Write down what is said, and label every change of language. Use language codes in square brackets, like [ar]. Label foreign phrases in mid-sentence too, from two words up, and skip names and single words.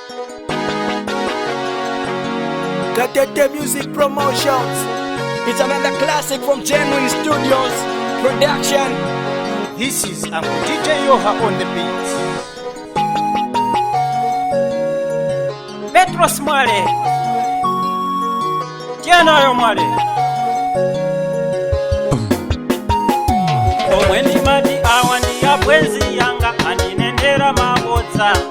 [en] Gatete Music Promotions. It's another classic from Genuine Studios Production. This is Uncle DJ Yoha on the beats. [ny] Petros Mwale Tiana yo Mwale Omweni madi awandi ya bwenzi yanga andinendera mabodza